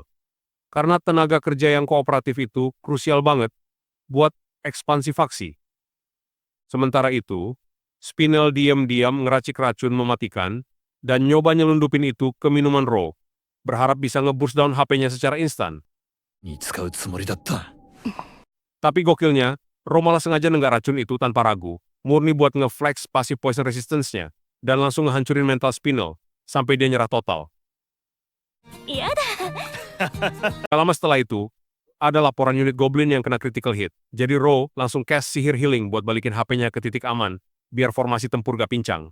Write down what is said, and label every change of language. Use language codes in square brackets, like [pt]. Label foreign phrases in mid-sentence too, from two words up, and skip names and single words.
[id] Karena tenaga kerja yang kooperatif itu krusial banget buat ekspansi faksi. Sementara itu, Spinel diam-diam ngeracik racun mematikan dan nyoba nyelundupin itu ke minuman Ro, berharap bisa [en] nge-boost down HP-nya [id] secara instan. [ja] に使うつもりだった [id] Tapi gokilnya, Ro malah sengaja nenggak racun itu tanpa ragu, murni buat nge-flex [en] passive poison resistance-nya, [id] dan langsung ngehancurin mental Spinel, sampai dia nyerah total. Gak lama setelah itu, ada laporan unit Goblin yang kena [en] critical hit, [id] jadi Ro langsung cast sihir healing buat balikin HP-nya ke titik aman, biar formasi tempur gak pincang.